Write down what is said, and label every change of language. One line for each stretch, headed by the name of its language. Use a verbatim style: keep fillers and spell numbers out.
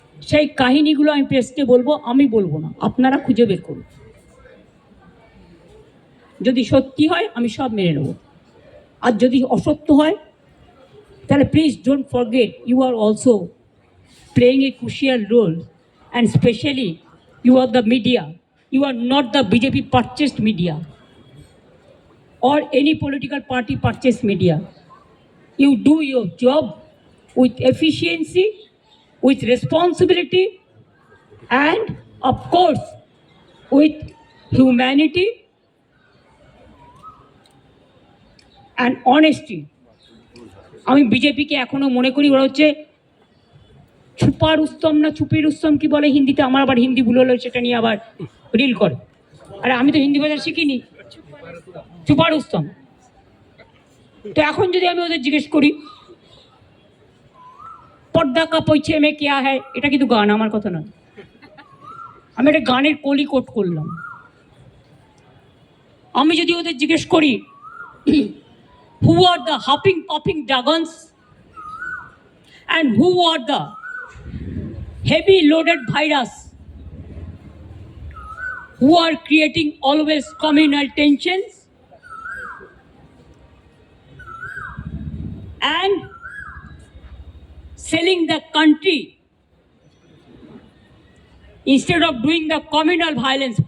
Bangla: সেই কাহিনীগুলো আমি প্রেসকে বলবো, আমি বলবো না, আপনারা খুঁজে বের করুন। যদি সত্যি হয় আমি সব মেনে নেব, আর যদি অসত্য হয় তাহলে
English: Please don't forget you are also playing a crucial role, and especially you are the media. You are not the B J P purchased media or any political party purchased media. You do your job with efficiency, with responsibility, and of course with humanity and honesty.
Bangla: আমি বিজেপিকে এখনো মনে করি ওরা হচ্ছে super উত্তম না ছুপির উত্তম কি বলে হিন্দিতে, আমার আবার হিন্দি ভুল হলো সেটা নিয়ে আবার রিল করে। আরে আমি তো হিন্দি ভাষা শিখিনি। ছুপার উত্তম। তো এখন যদি আমি ওদের জিজ্ঞেস করি
Hindi: পর্দা কা পৈছে মে কেয়া হ্যায়,
Bangla: এটা কিন্তু গান, আমার কথা নয়, আমি এটা গানের কলি কোট করলাম। আমি যদি ওদের জিজ্ঞেস করি
English: Who are the hopping popping dragons and who are the heavy loaded virus who are creating always communal tensions and selling the country instead of doing the communal violence.